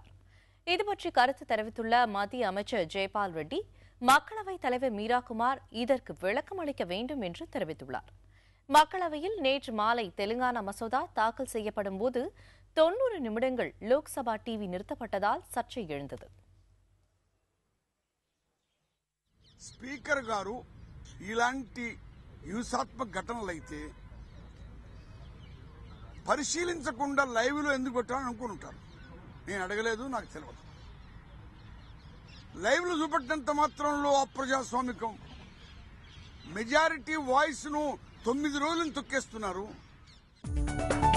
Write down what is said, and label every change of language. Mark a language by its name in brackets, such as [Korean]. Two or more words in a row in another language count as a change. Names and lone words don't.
[Tamil] இதுபற்றி கருத்து தெரிவித்துள்ள மத்திய அமைச்சர் ஜெய்பால் ரெட்டி, மக்களவைத் தலைவர் மீராகுமார் இதற்கு விளக்கம் அளிக்க வேண்டும் என்று தெரிவித்துள்ளார். மக்களவையில் நேற்று மாலை தெலுங்கானா மசோதா தாக்கல் செய்யப்படும் போது 90 நிமிடங்கள் லோக்சபா டிவி நிறுத்தப்பட்டதால் சர்ச்சை எழுந்தது. [Telugu] స్పీకర్ గారు ఇలాంటి హింసాత్మక ఘటనలైతే పరిశీలించకుండా లైవ్ లో ఎందుకు పెట్టాలని అనుకుని ఉంటారు. నేను అడగలేదు, నాకు తెలియదు. లైవ్ లో చూపెట్టినంత మాత్రంలో అప్రజాస్వామికం మెజారిటీ వాయిస్ ను 9 రోజులను తొక్కేస్తున్నారు.